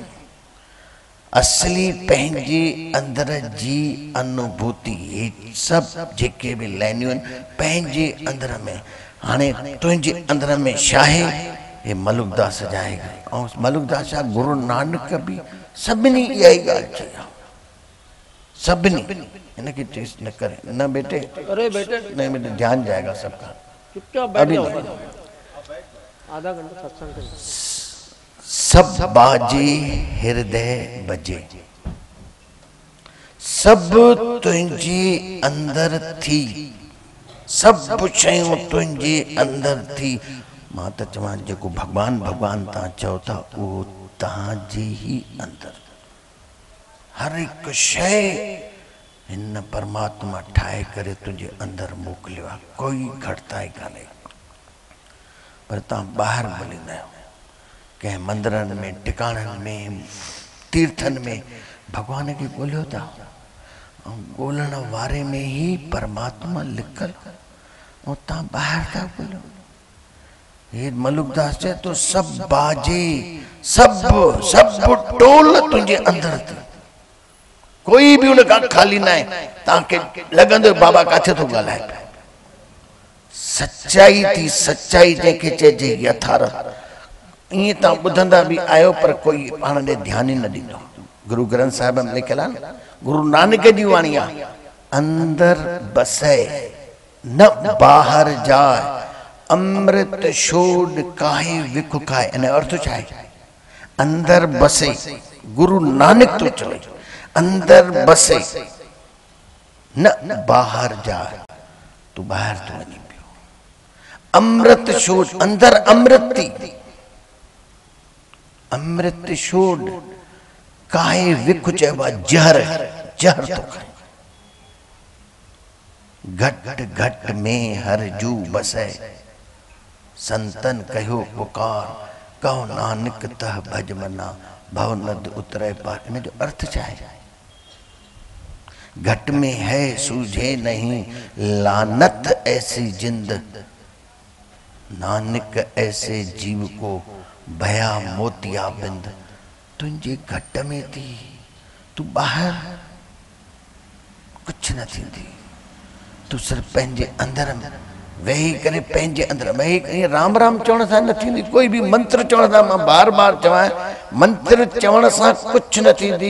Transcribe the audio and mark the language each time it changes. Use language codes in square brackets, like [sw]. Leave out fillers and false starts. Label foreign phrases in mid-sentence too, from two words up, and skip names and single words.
[sd] असली पंहिंजे अंदर जी अनुभूति, हे सभु जेके बि लाइनियूं आहिनि पंहिंजे अंदर में। हाणे तुंहिंजे अंदर में छा आहे? हे मलुकदास जाएगा। ऐं मलुकदास छा, गुरु नानक बि सभिनी इहा ई ॻाल्हि चई आहे, सभिनी। इनखे चेस न करे, न बेटे, [hi] अरे बेटे नहीं बेटे ध्यान जाएगा सबका, चुपचाप बैठ जाओ, आधा घंटा सत्संग करें। [sd] सब बाजे हृदय बजे, सब तुंहिंजे अंदर थी, सब शयूं तुंहिंजे अंदर थी। मां त चवां जेको भगवान भगवान तव्हां चओ था उहो तव्हांजे ई अंदर, हर हिकु शइ हिन परमात्मा ठाहे करे तुंहिंजे अंदर मोकिलियो आहे, कोई घटिताई कान्हे। पर तव्हां ॿाहिरि ॻोल्हींदा आहियो, कंहिं मंदरनि में, टिकाणनि में, तीर्थनि में भगवान खे ॻोल्हियो था, ऐं ॻोल्हण वारे में ई परमात्मा लिखल, ऐं तव्हां ॿाहिरि था ॻोल्हियो। हे मलुकदास चए तो सब बाजे, सब सब टोल तुंहिंजे अंदर थी, कोई बि उन खां खाली न आहे। तव्हांखे लॻंदो बाबा किथे थो ॻाल्हाए पियो। सच्चाई थी, सच्चाई जंहिंखे चइजे यथार्थ। ईअं तव्हां ॿुधंदा बि आहियो पर कोई पाण ॾे ध्यानु ई न ॾींदो। गुरु ग्रंथ साहिब में लिखियल आहे न, गुरु नानक जी वाणी आहे, [hi] अंदर बसे न ॿाहिरि जाए, अमृत छोड़ काहे विख खाए। [sd] इन अर्थ छा आहे? अंदर बसे, गुरु नानक तो चवे [hi] अंदर बसे न ॿाहिरि जाए, [sd] तू ॿाहिरि तो वञी पियो। अमृत छोड़, अंदर अमृत थी, [hi] अमृत छोड़ काहे विख [sd] चइबो आहे, जहर, जहर तो खाए। [hi] घट घट में हर जू बसे, संतन कहो पुकार, कहो नानक तह भज मना, भव नद उतरे पार। [sd] इन जो अर्थ छा है? [hi] घट में है सूझे नहीं, लानत ऐसी जिंद, नानक ऐसे जीव को भया मोतिया बिंद। [sd] तुंहिंजे घट में थी, तू ॿाहिरि कुछ न थींदी, तू सिर्फ पंहिंजे अंदर में वेही करे, पंहिंजे अंदर वेही। राम राम चवण सां न थींदी, कोई बि मंत्र चवण सां, मां बार बार चवां, मंत्र चवण सां कुछ न थींदी।